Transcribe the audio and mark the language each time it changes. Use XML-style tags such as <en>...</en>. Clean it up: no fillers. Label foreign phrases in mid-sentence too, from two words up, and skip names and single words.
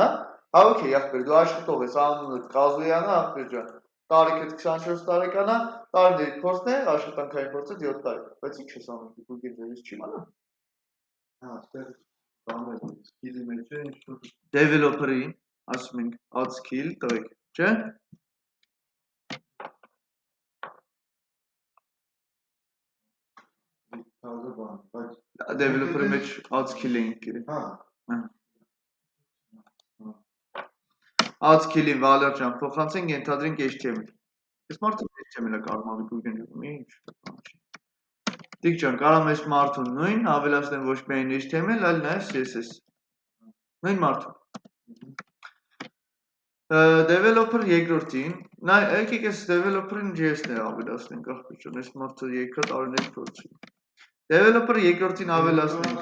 <hy>Հա, օքեյ, աղբեր, դու աշխատող ես, անունդ Կազոյանը, աղբեր ջան, տարիքդ 24 տարեկան է, տարիների փորձն է, աշխատանքային փորձը 7 տարի։ Բայց ինչ ես անում, Գուրգեն ջան, ես չի իմանա։ Հա, այստեղ բանը skills-ի մեջ է ինչ-որ Developer-ի, ասում ենք,</hy> <en>add skill</en> <hy>տվեք, չէ՞։ թազը բան, բայց Developer-ի մեջ</hy> <en>add skill</en> <hy>ենք գիրել։ հա,</hy> <en>Add skill-</en> <hy>ին Վալեր ջան, փոխանցենք ենթադրենք HTML։ Այս մարդը HTML-ը կարում անի Գուրգեն ջան, ինչ բան չի։ Տիկ ջան, կարամ այս մարդուն նույն ավելացնեմ ոչ միայն HTML, այլ նաև CSS։ Նույն մարդուն։ Developer երկրորդին, եկեք այս developer-ին JS-ն է ավելացնենք, աղբեր ջան, այս մարդը երկա տարիների փորձ ունի։ Developer երկրորդին ավելացնենք։</hy>